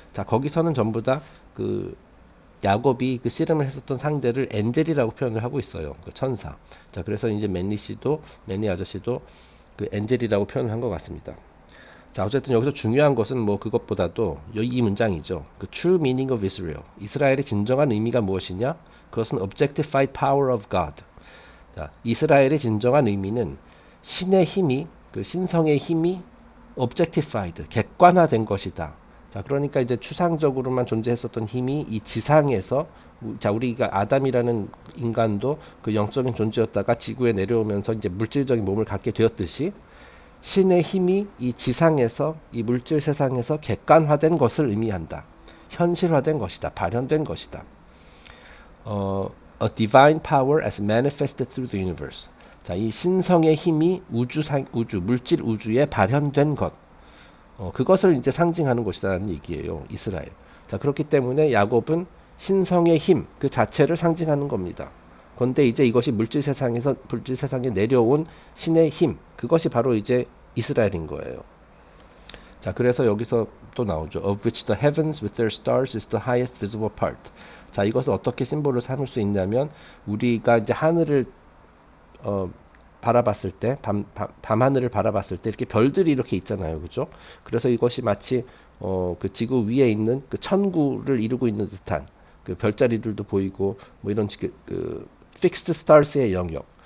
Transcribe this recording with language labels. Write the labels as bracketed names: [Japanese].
[Korean] 자, 거기서는 전부 다 그 야곱이 그 씨름을 했었던 상대를 엔젤이라고 표현을 하고 있어요. 그 천사. 자, 그래서 이제 맨니 아저씨도 그 엔젤이라고 표현을 한 것 같습니다. 자, 어쨌든 여기서 중요한 것은 뭐 그것보다도 이 문장이죠. [English] 그 true meaning of Israel. [Korean] 이스라엘의 진정한 의미가 무엇이냐? [English] 그것은 objectified power of God. [Korean] 자, 이스라엘의 진정한 의미는 신의 힘이, 그 신성의 힘이 objectified, 객관화된 것이다. 자, 그러니까 이제 추상적으로만 존재했었던 힘이 이 지상에서, 자, 우리가 아담이라는 인간도 그 영적인 존재였다가 지구에 내려오면서 이제 물질적인 몸을 갖게 되었듯이 신의 힘이 이 지상에서, 이 물질 세상에서 객관화된 것을 의미한다. 현실화된 것이다. 발현된 것이다. [English] A divine power as manifested through the universe. [Korean] 자, 이 신성의 힘이 우주, 물질 우주에 발현된 것. 그것을 이제 상징하는 것이라는 얘기예요. 이스라엘. 자, 그렇기 때문에 야곱은 신성의 힘 그 자체를 상징하는 겁니다. 그런데 이제 이것이 물질 세상에 내려온 신의 힘, 그것이 바로 이제 이스라엘인 거예요. 자, 그래서 여기서 또 나오죠. [English] Of which the heavens with their stars is the highest visible part. [Korean] 자, 이것을 어떻게 심볼로 삼을 수 있냐면 우리가 이제 하늘을 바라봤을 때, 밤하늘을 바라봤을 때 이렇게 별들이 이렇게 있잖아요. 그죠? 그래서 이것이 마치 그 지구 위에 있는 그 천구를 이루고 있는 듯한 그 별자리들도 보이고 뭐 이런 그 fixed stars의 영역.